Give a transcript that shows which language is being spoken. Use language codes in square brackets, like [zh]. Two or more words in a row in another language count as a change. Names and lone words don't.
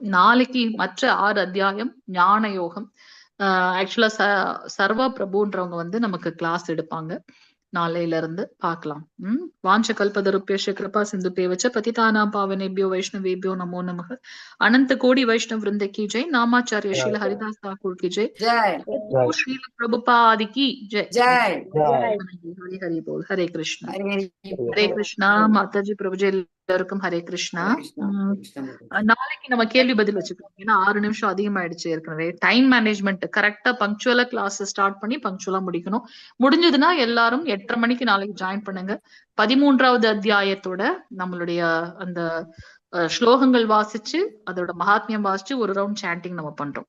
[ta] நாளைக்கு மற்ற 6 அத்தியாயம் ஞான யோகம். ஆக்சுவலா சர்வா பிரபுன்றவங்க வந்து நமக்கு கிளாஸ் எடுப்பாங்க. நாளையில இருந்து பார்க்கலாம். [sa] वाञ्छाकल्पतरुभ्यश्च कृपासिन्धुभ्य एव च पतितानां पावनेभ्यो वैष्णवेभ्यो नमो नमः. [hi] அனந்த கோடி வைஷ்ணவ விருந்த की जय. नामाचार्य श्रील हरिदास ठाकुर की जय. श्रील प्रभुपाद की जय. हरि हरि बोल. हरे कृष्णा. हरे कृष्णा. माताजी प्रभुजी [ta] எல்லாருக்கும் ஹரே கிருஷ்ணா. நாளைக்கு நம்ம கேள்வி பதில் வச்சுக்கலாம். ஏன்னா 6 நிமிஷம் அதிகமாயிடுச்சு ஏற்கனவே. [en] time management [ta] கரெக்டா பங்க்சுவலா [en] class start [ta] பண்ணி பங்க்சுவலா முடிக்கணும். முடிஞ்சதுன்னா எல்லாரும் 8:30 மணிக்கு நாளைக்கு ஜாயின் பண்ணுங்க. 13வது அத்தியாயத்தோட நம்மளுடைய அந்த ஸ்லோகங்கள் வாசிச்சு அதோட மகாத்மியம் வாசிச்சு ஒரு [en] round chanting [ta] நம்ம பண்றோம்.